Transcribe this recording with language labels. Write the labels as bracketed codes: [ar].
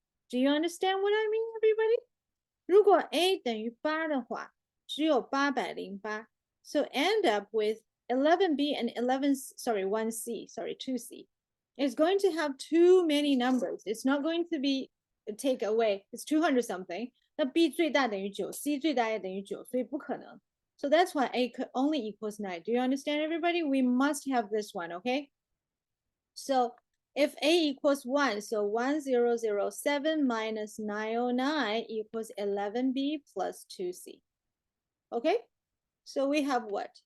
[en] Do you understand what I mean, everybody? [zh] 如果 A 等于8的话，只有808。 [en] So end up with 11b and 1c, sorry, 2c. It's going to have too many numbers. It's not going to be take away. It's 200 something. [zh] 那 b 最大等于9 c 最大也等于9，所以不可能。 [en] So that's why a could only equals 9. Do you understand, everybody? We must have this one, okay? So if a equals 1, so 1007 minus 909 equals 11b plus 2c. Okay? So we have what?